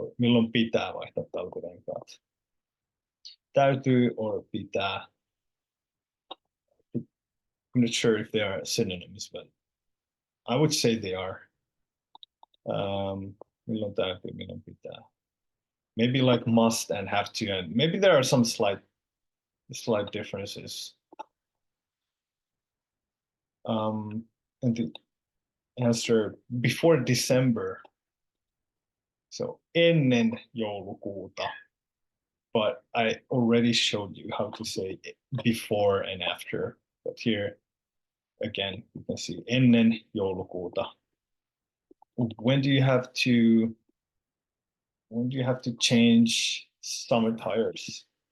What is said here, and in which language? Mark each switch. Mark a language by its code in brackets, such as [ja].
[fi] Milloin pitää vaihtaa talvirenkaat? Täytyy or pitää. [en] I'm not sure if they are synonyms, but I would say they are. [fi] Milloin täytyy, milloin pitää. [en] Maybe like must and have to, and maybe there are some slight differences. And the answer before December. So [fi] ennen joulukuuta. [en] But I already showed you how to say before and after. But here, again, you can see [fi] ennen joulukuuta. [en] When do you have to change summer tires?